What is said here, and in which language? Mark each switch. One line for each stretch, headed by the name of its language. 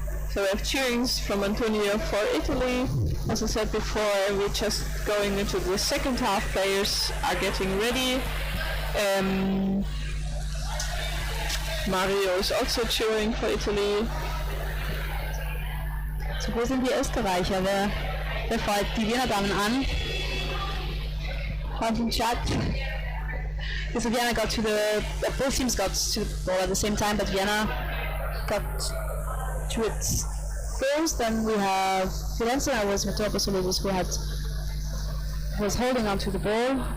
English: So we have cheerings from Antonio for Italy. As I said before, we're just going into the second half. Players are getting ready. Mario is also cheering for Italy.
German: So wo sind die Österreicher? Wer feuert die Wiener Damen an? Auf dem Chat.
English: So Vienna got to both teams got to the ball at the same time, but Vienna got to it first. Then we have Firenze. I was Metropoulos who was holding on to the ball.